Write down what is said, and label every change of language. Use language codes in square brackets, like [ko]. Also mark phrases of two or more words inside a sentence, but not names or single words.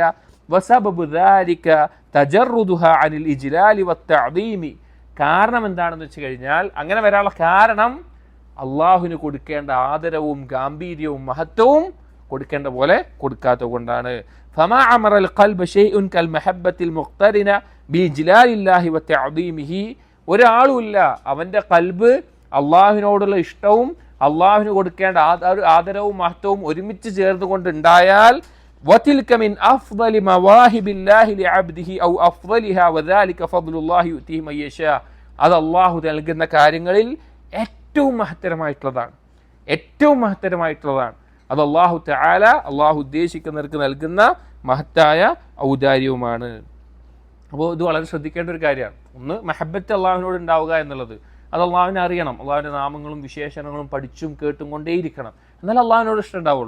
[ar] وسبب ذلك تجردها عن الإجلال والتعظيم, [ml] കാരണം എന്താണെന്ന് വെച്ച് കഴിഞ്ഞാൽ അങ്ങനെ വരാനുള്ള കാരണം അള്ളാഹുവിന് കൊടുക്കേണ്ട ആദരവും ഗാംഭീര്യവും മഹത്വവും കൊടുക്കേണ്ട പോലെ കൊടുക്കാത്തത് കൊണ്ടാണ്. [ar] فما عمر القلب شيء كالمحبة المقترنة بإجلال الله وتعظيمه, [ml] ഒരാളുമില്ല അവൻ്റെ ഖൽബ് അള്ളാഹുവിനോടുള്ള ഇഷ്ടവും അള്ളാഹുവിന് കൊടുക്കേണ്ട ആദരവും മഹത്വവും ഒരുമിച്ച് ചേർന്നുകൊണ്ടുണ്ടായാൽ [ar] وتلك من أفضل مواهب الله لعبده أو أفضلها وذلك فضل الله يؤتيه من يشاء, [ml] അത് അള്ളാഹു നൽകുന്ന കാര്യങ്ങളിൽ ഏറ്റവും മഹത്തരമായിട്ടുള്ളതാണ്, ഏറ്റവും മഹത്തരമായിട്ടുള്ളതാണ്. അത് അള്ളാഹു തആല അള്ളാഹു ഉദ്ദേശിക്കുന്നവർക്ക് നൽകുന്ന മഹത്തായ ഔദാര്യവുമാണ്. അപ്പോൾ ഇത് വളരെ ശ്രദ്ധിക്കേണ്ട ഒരു കാര്യമാണ്. ഒന്ന്, മഹബത്ത് അള്ളാഹുവിനോട് ഉണ്ടാവുക എന്നുള്ളത്, അത് അള്ളാഹുവിനെ അറിയണം, അള്ളാഹുവിൻ്റെ നാമങ്ങളും വിശേഷണങ്ങളും പഠിച്ചും കേട്ടും കൊണ്ടേയിരിക്കണം, എന്നാലും അള്ളാഹുവിനോട് ഇഷ്ടം ഉണ്ടാവുള്ളൂ.